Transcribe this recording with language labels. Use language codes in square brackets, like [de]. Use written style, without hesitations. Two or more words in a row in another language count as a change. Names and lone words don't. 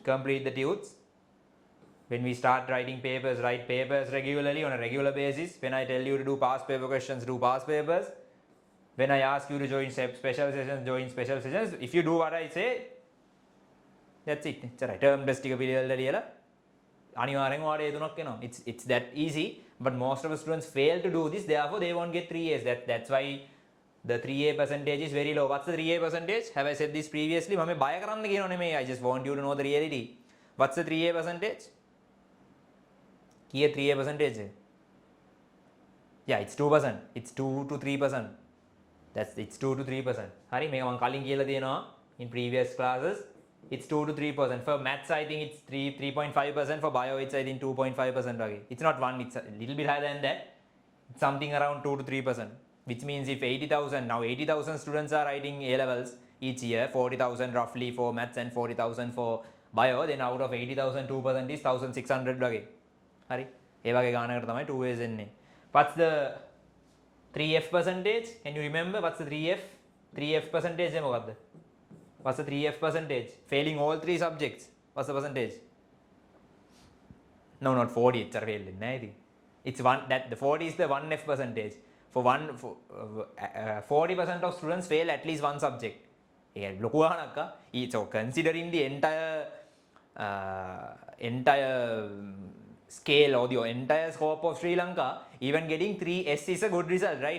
[en] Always complete the tudes. when we start writing papers, write papers regularly on a regular basis. When I tell you to do past paper questions, do past papers. When I ask you to join special sessions, join special sessions. If you do what I say, that's it. It's right. Term test [si] එක පිළිවෙලට ලියලා අනිවාර්යෙන් ඔයාලට ඒ තුනක් එනවා. [en] It's that easy, but most of the students fail to do this, therefore they won't get 3A's. That's why the 3A percentage is very low. What's the 3A percentage? Have I said this previously? [si] මම බය කරන්න කියනෝ නෙමෙයි. [en] I just want you to know the reality. What's the 3A percentage? කීය 3A percentage? Yeah, it's 2%. It's 2 to 3%. It's 2 to 3%. [si] හරි මේක මම කලින් කියලා තියෙනවා [en] in previous classes. It's 2 to 3%. For maths, I think it's 3.5%. For bio, it's I think 2.5% again. It's not 1, it's a little bit higher than that. It's something around 2 to 3%. Which means if 80,000 students are writing A levels each year, 40,000 roughly for maths and 40,000 for bio, then out of 80,000, 2% is 1,600 again. [si] හරි ඒ වගේ ගානකට තමයි 2 ways එන්නේ. [en] What's the 3F percentage? Can you remember what's the 3F? [si] 3F percentage එක මොකක්ද? [en] What's the 3F percentage? Failing all 3 subjects. What's the percentage? No, not 40. It's a fail. It's one that the 40 is the 1F percentage. For 40% of students fail at least one subject. So considering the entire scale or the entire scope of Sri Lanka, even getting 3S is a good result, right?